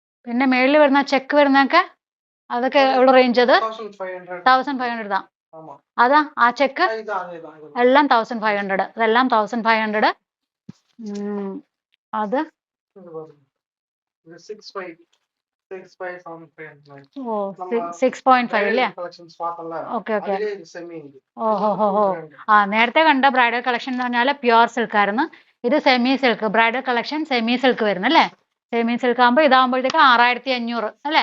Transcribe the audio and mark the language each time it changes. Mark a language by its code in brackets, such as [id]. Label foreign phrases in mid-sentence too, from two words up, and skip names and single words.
[ml] പിന്നെ മേളിൽ വരുന്ന ചെക്ക് വരുന്നൊക്കെ അതൊക്കെ എവിടെ റേഞ്ച്? അത് 1500. [ta] 1500 தான். ஆமா [ml] അതാ ആ ചെക്ക് [ta] இதுதான் [ml] എല്ലാം 1500. ഇതെല്ലാം 1500. അത് [ta] இது பாருங்க. இது 65 6575 [ml] ഓ 6.5 അല്ലേ? [ta] കളക്ഷൻസ് பார்த்தோம்ல [en] okay okay. [ml] അതിലെ ഇത് സെമി ഉണ്ട്. ഓഹോ. ആ നേരത്തെ കണ്ട [en] bridal collection [ml] എന്ന് പറഞ്ഞാൽ [en] pure silk [ml] ആയിരുന്നു. ഇത് [en] semi silk. bridal collection semi silk [ml] വരുന്നു അല്ലേ? [en] semi silk [ml] ആകുമ്പോൾ ഇതാകുമ്പോഴത്തേക്ക് 6500 അല്ലേ?